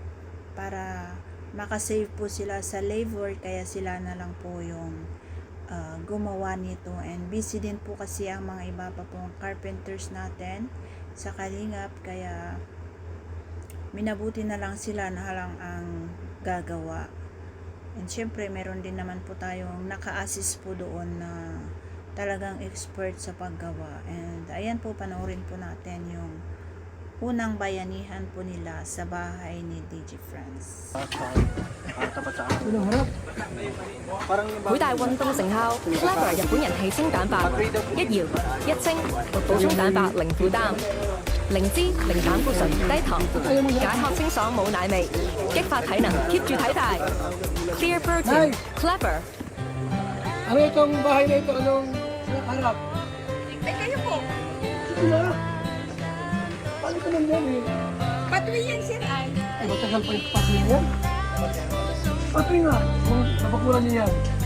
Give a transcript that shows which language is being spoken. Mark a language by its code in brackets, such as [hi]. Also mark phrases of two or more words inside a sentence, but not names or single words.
[tl] Para makasave po sila sa labor kaya sila na lang po yung gumawa nito and busy din po kasi ang mga iba pa pong carpenters natin sa Kalingap kaya minabuti na lang sila na lang ang gagawa. And syempre, meron din naman po tayong naka-assist po doon na talagang expert sa paggawa. And ayan po, panoorin po natin yung unang bayanihan po nila sa bahay ni DJ Franz. [yue] 每大運動成效 ，Clever 日本人氣清蛋白，一搖一清，補充蛋白零負擔，零脂零膽固醇低糖，解渴清爽冇奶味，激發體能 keep 住體態。 [en] Clear Protein Clever。 [tl] Ano itong bahay na ito? Anong harap? Ay, kayo po. Ito na. Paano ito nandiyan eh? Patuloy yan, sir. Ay. Ay, matagal pa yung patuloy yan. Patuloy nga. Kung napakulan niya yan.